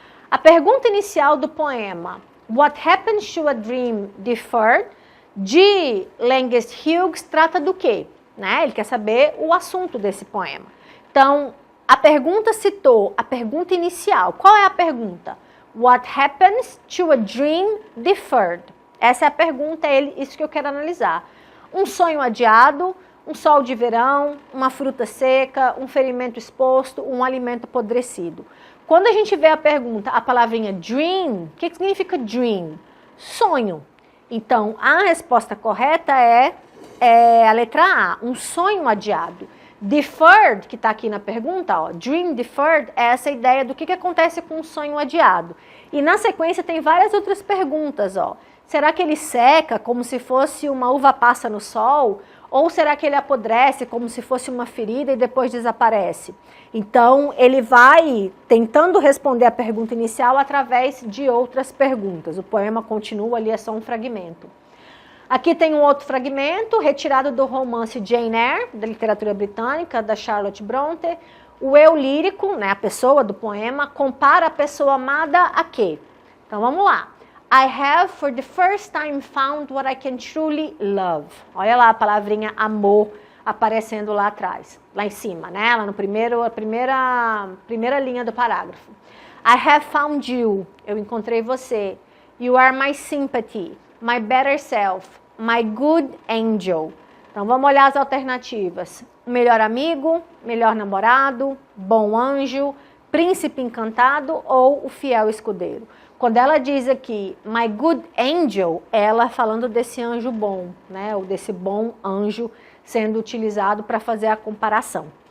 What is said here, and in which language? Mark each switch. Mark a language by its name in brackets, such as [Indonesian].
[Portuguese] A pergunta inicial do poema What Happens to a Dream Deferred, de Langest Hughes, trata do quê? Né? Ele quer saber o assunto desse poema. Então, a pergunta citou a pergunta inicial. Qual é a pergunta? [English] What happens to a dream deferred? [Portuguese] Essa é a pergunta, isso que eu quero analisar. Um sonho adiado, um sol de verão, uma fruta seca, um ferimento exposto, um alimento apodrecido. Quando a gente vê a pergunta, a palavrinha dream, o que significa dream? Sonho. Então, a resposta correta é a letra A, um sonho adiado. Deferred, que está aqui na pergunta, ó, dream deferred, é essa ideia do que acontece com um sonho adiado. E na sequência tem várias outras perguntas, ó. Será que ele seca como se fosse uma uva passa no sol? Ou será que ele apodrece como se fosse uma ferida e depois desaparece? Então, ele vai tentando responder a pergunta inicial através de outras perguntas. O poema continua ali, é só um fragmento. Aqui tem um outro fragmento, retirado do romance Jane Eyre, da literatura britânica, da Charlotte Brontë. O eu lírico, né, a pessoa do poema, compara a pessoa amada a quê? Então, vamos lá. [English] I have for the first time found what I can truly love. [Portuguese] Olha lá a palavrinha amor aparecendo lá atrás, lá em cima, né? Lá no a primeira linha do parágrafo. [English] I have found you. [Portuguese] Eu encontrei você. [English] You are my sympathy, my better self, my good angel. [Portuguese] Então vamos olhar as alternativas. Melhor amigo, melhor namorado, bom anjo, príncipe encantado ou o fiel escudeiro. Quando ela diz aqui, [English] my good angel, [Portuguese] ela falando desse anjo bom, né? Ou desse bom anjo sendo utilizado para fazer a comparação.